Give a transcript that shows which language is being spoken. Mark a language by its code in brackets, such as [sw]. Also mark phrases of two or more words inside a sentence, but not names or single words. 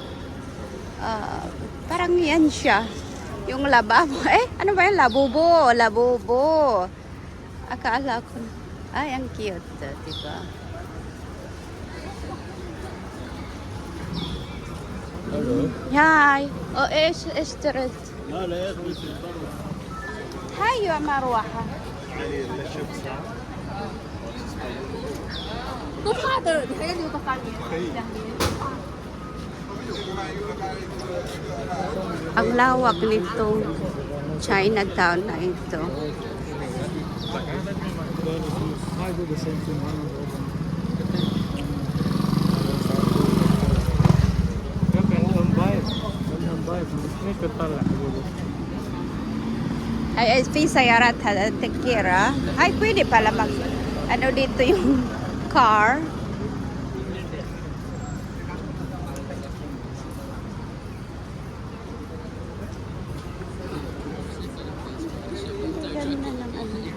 [tl] Parang yan siya. Yung lababo. Ano ba yung labubo? Labubo. Akala ko na. Ay, ang cute. Diba? Hello. [ar] هاي ايش اشتريت؟ لا لا يا اخي هاي يا مروحة [tl] ang lawak nitong Chinatown na ito. [en] I do the same thing. [ar] كان بايظ كان بايظ مش بتطلع حبيبي Ay, في سيارات تكيرة. [tl] Ay, pwede pala mag, ano dito yung car. Ganda ng ano.